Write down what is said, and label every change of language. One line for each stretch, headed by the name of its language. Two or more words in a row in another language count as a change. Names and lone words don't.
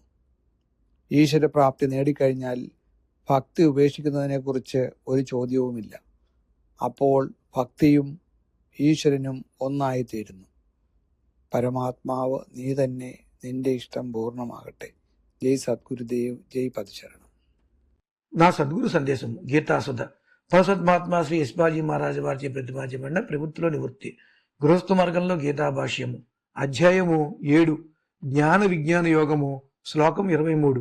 Malayalam: ഈശ്വരപ്രാപ്തി നേടിക്കഴിഞ്ഞാൽ ഭക്തി ഉപേക്ഷിക്കുന്നതിനെക്കുറിച്ച് ഒരു ചോദ്യവുമില്ല. അപ്പോൾ ഭക്തിയും ഈശ്വരനും ഒന്നായിത്തീരുന്നു. പരമാത്മാവ് നീ തന്നെ, നിന്റെ ഇഷ്ടം പൂർണ്ണമാകട്ടെ.
Telugu: ജയ് సద్గురుదేవ్, జై పదశరణం. నా సద్గురు సందేశం గీతాసుధ పరసద్మాత్మా శ్రీ యశ్వాజీ మహారాజు వారిచే ప్రతిపాదించబడిన ప్రవృత్తిలో నివృత్తి గృహస్థ మార్గంలో గీతా భాష్యము అధ్యాయము 7 జ్ఞాన విజ్ఞాన యోగము శ్లోకం 23.